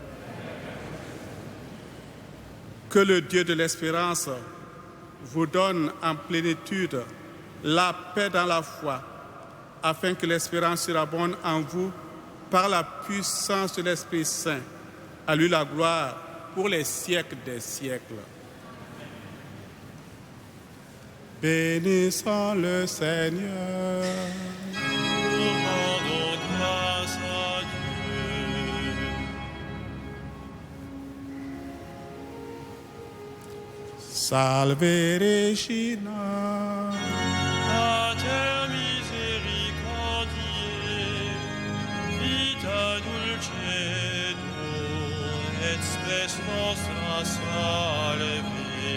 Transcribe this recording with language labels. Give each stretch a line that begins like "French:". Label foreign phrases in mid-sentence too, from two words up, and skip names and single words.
French: Que le Dieu de l'espérance vous donne en plénitude la paix dans la foi, afin que l'espérance surabonde en vous par la puissance de l'Esprit Saint. À lui la gloire pour les siècles des siècles. Bénissons le Seigneur. Nous rendons grâce à Dieu.
Latin: Salve Regina. Pater misericordiae, vita dulcedo, et spes nostra salve.